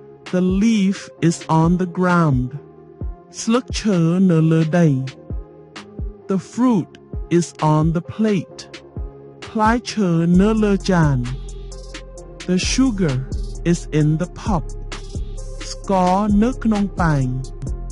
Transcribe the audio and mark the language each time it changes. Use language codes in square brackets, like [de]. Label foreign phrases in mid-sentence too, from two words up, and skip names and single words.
[en] The leaf is on the ground [km] ស្លឹកឈើនៅលើដី [en] The fruit is on the plate [km] ផ្លែឈើនៅលើចាន [en] The sugar is in the pot [km] ស្ករនៅក្នុងប៉ែង